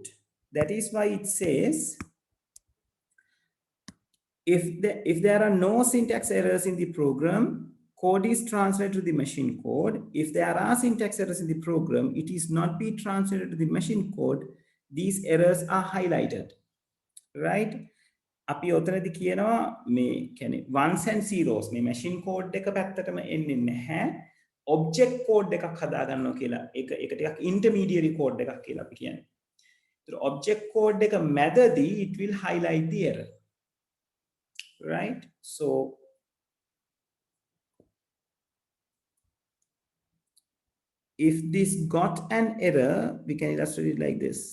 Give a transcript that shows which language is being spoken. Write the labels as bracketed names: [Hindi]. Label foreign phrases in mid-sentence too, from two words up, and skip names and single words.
[English] That is why it says if there are no syntax errors in the program, code is translated to the machine code. If there are syntax errors in the program, it is not be translated to the machine code. These errors are highlighted, right? [Sinhala] අපි ඔතනදි කියනවා මේ කියන්නේ [English] ones and zeros [Sinhala] මේ [English] machine code [Sinhala] එක පැත්තටම එන්නේ නැහැ. [English] object code [Sinhala] එකක් හදා ගන්නවා කියලා. ඒක ටිකක් [English] intermediary code [Sinhala] එකක් කියලා අපි කියන්නේ. [English] ඒතර object code [Sinhala] එක මැදදී [English] it will highlight the error. Right? So if this got an error, we can illustrate it like this.